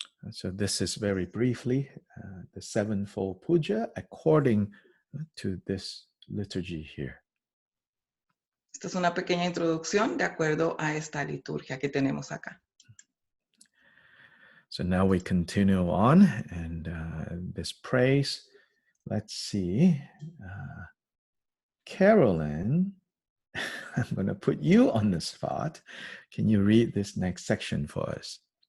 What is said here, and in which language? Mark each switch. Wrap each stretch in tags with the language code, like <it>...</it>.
<en>So this is very briefly the sevenfold puja according to this liturgy here.</en> <es>Esta es una pequeña introducción de acuerdo a esta liturgia que tenemos acá.</es> <en>So now we continue on, and this praise, let's see, Carolyn, I'm going to put you on the spot. Can you read this next section for us?</en>